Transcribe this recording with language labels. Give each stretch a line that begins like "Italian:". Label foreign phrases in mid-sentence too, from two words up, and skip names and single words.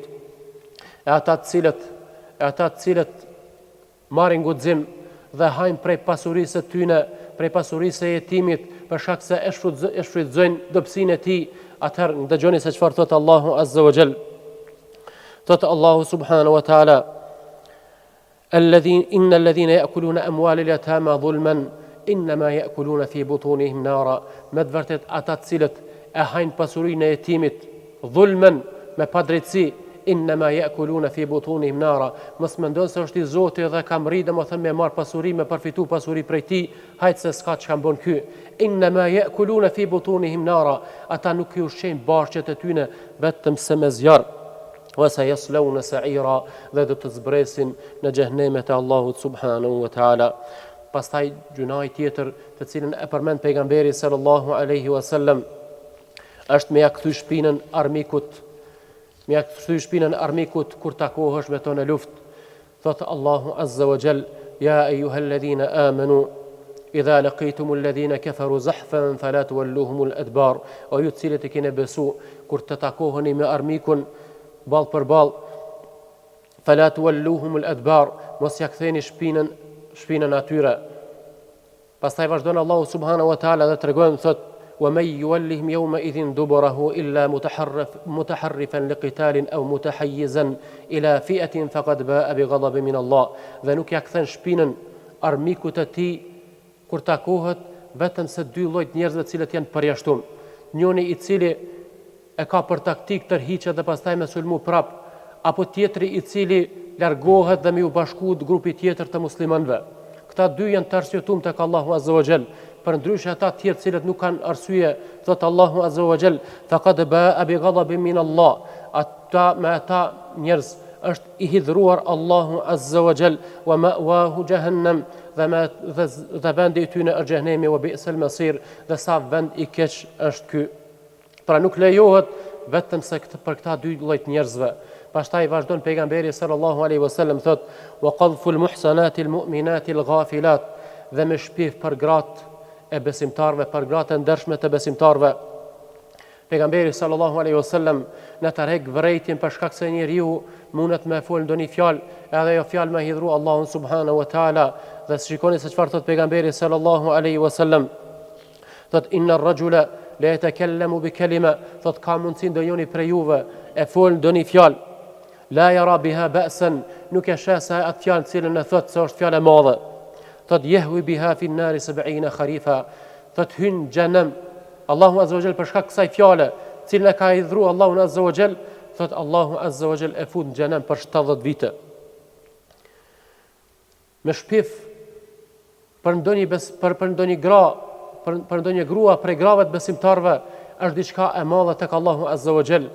Albanian: E ata të cilët marrin guxim dhe hajnë prej pasurisë së tyre, prej pasurisë së jetimit, për shkak se e shfrytëzojnë dobësinë e tij. Atëherë dëgjoni se çfarë thot Allahu
Arabic: عز وجل. Thot الله سبحانه وتعالى إن الذين يأكلون أموال اليتامى ظلما إنما يأكلون في بطونهم نارا.
Albanian: Me të vërtet ata të cilët e hajnë pasurinë e jetimit dhulman, me padrejtësi,
Arabic: إنما يأكلون في بطونهم نارا.
Albanian: Mos mendon se është i Zoti dhe ka mri domethënë me marr pasuri, me përfitu pasuri prej tij, hajt se s'ka çka bën ky.
Arabic: إنما يأكلون في بطونهم نارا.
Albanian: Ata nuk i ushqejnë barqet e tyre vetëm se me zjarr.
Arabic: وسيصلون سعيرا,
Albanian: dhe do të zbresin në xhehenemet e Allahut
Arabic: سبحانه وتعالى.
Albanian: Pastaj gjunaj tjetër të cilën e përmend pejgamberi
Arabic: صلى الله عليه وسلم
Albanian: është me ja kthy shpinën armikut. Me ja kthy shpinën armikut kur takohesh me to në luftë. Thot Allahu
Arabic: عز وجل, يا أيها الذين آمنوا إذا لقيتم الذين كفروا زحفا فلا تولوهم الأدبار.
Albanian: O ju të cilët e keni besu, kur të takoheni me armikun ball për ball,
Arabic: فلا تولوهم الأدبار,
Albanian: mos ja ktheni shpinën atyre. Pastaj vazhdon Allahu
Arabic: سبحانه وتعالى
Albanian: dhe tregon, thot
Arabic: ومن يولهم يومئذ دبره إلا متحرفا لقتال أو متحيزا إلى فئة فقد باء بغضب من الله.
Albanian: Dhe nuk ja kthen shpinën armikut të tij kur takohet vetëm se dy lloj njerëzve të cilët janë përjashtuar. Njëri i cili e ka për taktik tërhiqet dhe pastaj me sulmu prap, apo tjetri i cili largohet dhe me u bashkuar grupi tjetër të muslimanëve. Këta dy janë të arsyetuar tek Allahu
Arabic: عز وجل.
Albanian: Për ndryshe ata të tjerë cilët nuk kanë arsye, thot Allahu
Arabic: عز وجل, فقد باء بغضب من الله.
Albanian: Ata njerëz është i hidhruar Allahu
Arabic: عز وجل, ومأواه جهنم,
Albanian: dhe vendi i tyre është xhehenemi,
Arabic: وبئس المصير,
Albanian: dhe sa vend i keq është ky. Pra nuk lejohet vetëm se për këta dy lloj njerëzve. Pastaj vazhdon pejgamberi
Arabic: صلى الله عليه وسلم
Albanian: thot
Arabic: وقذف المحصنات المؤمنات الغافلات,
Albanian: dhe me shpif për gratë e besimtarve, për gratë e ndershme të besimtarve. Pejgamberi
Arabic: صلى الله عليه وسلم
Albanian: na tërheq vërejtjen për shkak se njeriu mundet me fol ndonjë fjalë edhe jo fjalë me hidhru Allahun
Arabic: سبحانه وتعالى.
Albanian: Dhe shikoni se çfarë thot pejgamberi
Arabic: صلى الله عليه وسلم. Thot إن الرجل ليتكلم بالكلمة,
Albanian: thot ka mundsi ndonjëri prej juve e fol ndonjë fjalë,
Arabic: لا يرى بها بأسا,
Albanian: nuk e sheh se atë fjalë cilën e thot se është fjalë e madhe. Thot
Arabic: يهوي بها في النار 70 خريفا,
Albanian: thot hyn xhenem Allahu
Arabic: عز وجل
Albanian: për shkak të kësaj fjale, cilën e ka hidhur Allahu
Arabic: عز وجل,
Albanian: thot Allahu
Arabic: عز وجل
Albanian: e fut në xhenem për 70 vite. Me shpif për ndonjë gra, për ndonjë grua prej grave të besimtarve është diçka e madhe tek Allahu
Arabic: عز وجل.